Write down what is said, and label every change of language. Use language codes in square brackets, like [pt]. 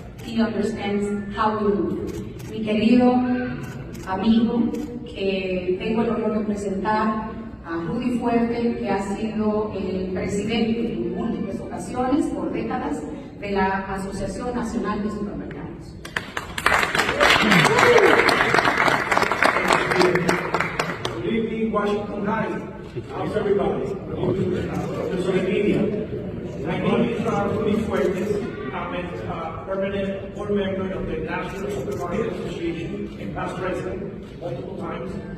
[en] He understands how we move. [es] Mi querido amigo, que tengo el honor de presentar a Rudy Fuerte, que ha sido el presidente en múltiples ocasiones, por décadas, de la Asociación Nacional de Supermercados. [en] Good evening, Washington Heights. How's everybody? Professor Media. My name is Rudy Fuertes. I'm a permanent board member of the National Supermarket Association and past president multiple times.